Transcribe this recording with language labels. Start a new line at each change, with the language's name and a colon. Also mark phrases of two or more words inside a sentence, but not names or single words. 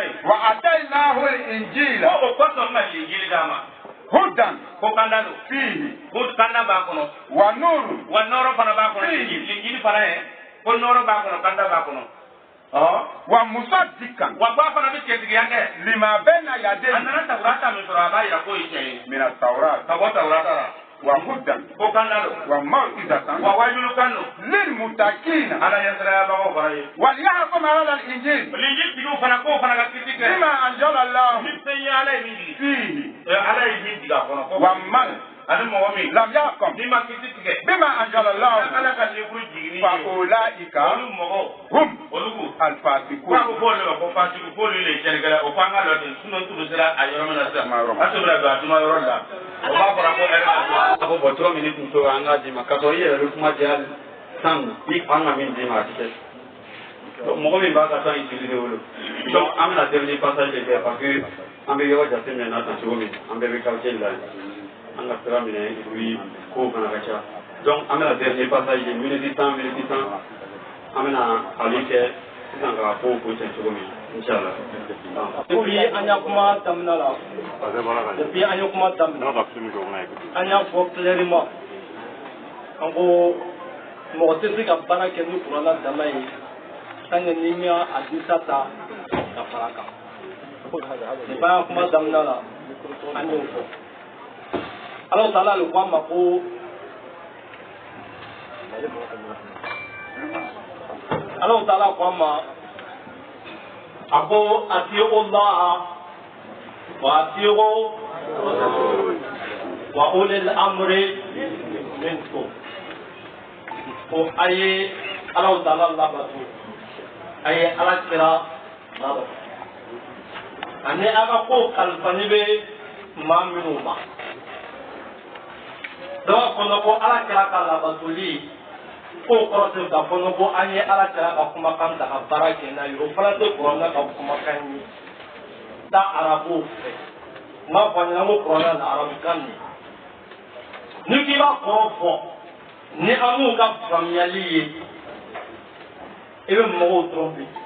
Arabic: وآتيناه الإنجيل
Bambara: ko o kɔsɔn ka injili d'a ma
Arabic: hudan
Bambara: ko kanda don
Arabic: fihi
Bambara: ko kanda b'a kɔnɔ
Arabic: wa nurun
Bambara: wa nɔrɔ fana b'a kɔnɔ injili fana ye ko nɔrɔ b'a kɔnɔ kanda b'a kɔnɔ
Arabic: wa musaddiqan
Bambara: wa ko a fana bɛ cɛtigiya kɛ
Arabic: لما بين
Bambara: a
Arabic: yadayhi
Bambara: nana tawurata min sɔrɔ a b'a yira k'o ye tiɲɛ ye
Arabic: من التوراة
Bambara: ka bɔ tawurata la
Arabic: wa hudan
Bambara: ko kanda don
Arabic: wa maw'izatan
Bambara: wa wajulu kan don
Arabic: lil muttaqin
Bambara: ala ɲɛsirayabagaw fana ye
Arabic: وليحكم أهل الإنجيل
Bambara: injili tigiw fana k'o fana ka kiti kɛ
Arabic: بما أنزل الله
Bambara: ni fɛn ye ala ye min jigi
Arabic: fihi
Bambara: ala ye min jigi a kɔnɔ ko
Arabic: wa man
Bambara: ani mɔgɔ min
Arabic: لم يحكم
Bambara: n'i ma kiti tigɛ
Arabic: بما أنزل الله
Bambara: ala ka livre jigini
Arabic: fa
Bambara: ye
Arabic: ulaika
Bambara: olu mɔgɔw
Arabic: hum
Bambara: olu ko
Arabic: al-fasiqun
Bambara: ko fɔ olu ma ko fasiku f'olu le ye cɛnnikɛla o ko an ka dɔ ten sinon tulu sera a yɔrɔ min na sisan Tuma yɔrɔ ma. a tun bɛna don a tuma yɔrɔ la o b'a fɔra ko a ko bɔn 3 minutes tun tora an k'a d'i ma k'a sɔrɔ i yɛrɛ bɛ kuma di hali tan i an ka min d'i ma a ti kɛ mɔgɔ min b'a ka
French: temps utiliser
Bambara: o lo donc an bɛna
French: dernier passage
Bambara: de kɛ
French: parce que
Bambara: an bɛ yɔrɔ jateminɛ na tan cogo min an bɛɛ bɛ quartier de la an ka sira minɛ oui kow fana ka ca donc an bɛna
French: dernier passage
Bambara: de minute 10 an bɛna ale kɛ sisan ka kow ko cɛ cogo min inchallah depuis an y'a kuma daminɛ la depuis an ye kuma daminɛ an y'a fɔ clairement an ko mɔgɔ tɛ se ka baara kɛ ni kuranna dama ye
French: tant que
Bambara: n'i ma hadisa ta ka fara kan depuis an y'a kuma daminɛ la an y'o fɔ
Arabic: الله تعالى
Bambara: le ko an ma ko
Arabic: الله تعالى
Bambara: ko an ma a ko
Arabic: أطيعوا الله وأطيعوا وأولي الأمر منكم
Bambara: ko a ye
Arabic: الله تعالى
Bambara: labato a ye Ala kira labato ani a ka ko kalifani bɛ maa minnu ma dɔw kɔnɔ ko Ala kira ka labatoli ko kɔrɔ tɛ k'a fɔ ko an ye Ala kira ka kumakan ta ka baara kɛ n'a ye o fana tɛ kuranna ka kumakan ye taa arabuw fɛ n b'a fɔ a ɲɛna ko kuranna na arabukan de ni k'i b'a kɔrɔ fɔ ni an m'u ka faamuyali ye i bɛ mɔgɔw tromper